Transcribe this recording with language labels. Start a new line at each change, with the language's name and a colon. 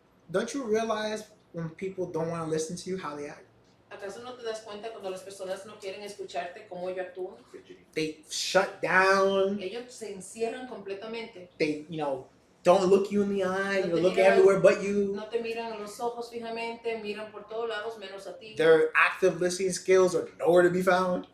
English: Don't you realize when people don't want to listen to you how they act?
Spanish: ¿Acaso no te das cuenta cuando las personas no quieren escucharte cómo ellos actúan?
English: They shut down.
Spanish: Ellos se encierran completamente.
English: They, don't look you in the eye.
Spanish: No
English: They
Spanish: te
English: look
Spanish: miran-
English: everywhere but you.
Spanish: No te miran a los ojos fijamente, miran por todos lados menos a ti.
English: Their active listening skills are nowhere to be found.